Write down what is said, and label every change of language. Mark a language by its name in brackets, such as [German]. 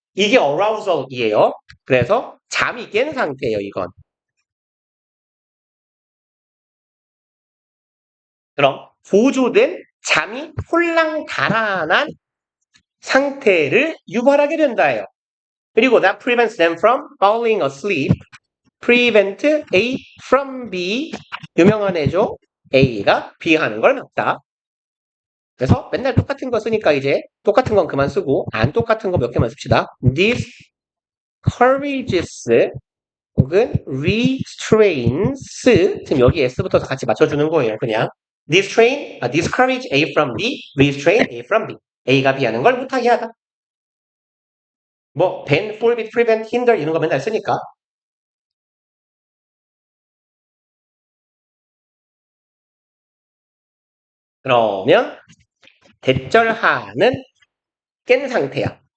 [Korean] 이게 arousal이에요. 그래서 잠이 깬 상태예요, 이건. 그럼 보조된 잠이 홀랑 달아난 상태를 유발하게 된다예요. 그리고 [English] that prevents them from falling asleep. prevent A from B. [Korean] 유명한 애죠. A가 B 하는 걸 막다. 그래서 맨날 똑같은 거 쓰니까 이제 똑같은 건 그만 쓰고 안 똑같은 거 몇 개만 씁시다. [English] This encourages [Korean] 혹은 restrains 지금 여기 S부터 같이 맞춰주는 거예요. 그냥 [English] discourage A from B, [Korean] restrain A from B. A가 B 하는 걸 못하게 하다. 뭐 [English] ban, forbid, prevent, hinder [Korean] 이런 거 맨날 쓰니까. 그러면 대절하는 깬 상태야.